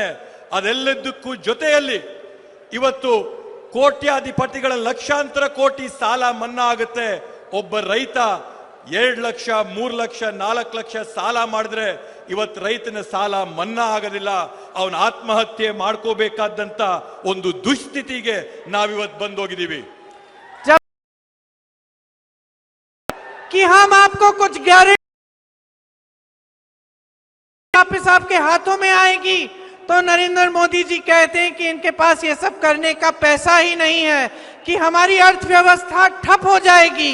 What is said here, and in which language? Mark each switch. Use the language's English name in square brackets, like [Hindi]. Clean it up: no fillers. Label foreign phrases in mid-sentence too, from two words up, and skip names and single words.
[Kannada] ಅದೆಲ್ಲದಕ್ಕೂ ಜೊತೆಯಲ್ಲಿ ಇವತ್ತು ಕೋಟ್ಯಾಧಿಪತಿಗಳ ಲಕ್ಷಾಂತರ ಕೋಟಿ ಸಾಲ ಮನ್ನಾ ಆಗುತ್ತೆ. ಒಬ್ಬ ರೈತ 2 ಲಕ್ಷ, 3 ಲಕ್ಷ, 4 ಲಕ್ಷ ಸಾಲ ಮಾಡಿದ್ರೆ ಇವತ್ತು ರೈತನ ಸಾಲ ಮನ್ನಾ ಆಗೋದಿಲ್ಲ. ಅವನ ಆತ್ಮಹತ್ಯೆ ಮಾಡ್ಕೋಬೇಕಾದಂತ ಒಂದು ದುಸ್ಥಿತಿಗೆ ನಾವಿವತ್ತು ಬಂದೋಗಿದ್ದೀವಿ. [Hindi] कि हम आपको कुछ गारंटी वापस आपके हाथों में आएगी, तो नरेंद्र मोदी जी कहते हैं कि इनके पास ये सब करने का पैसा ही नहीं है, कि हमारी अर्थव्यवस्था ठप हो जाएगी.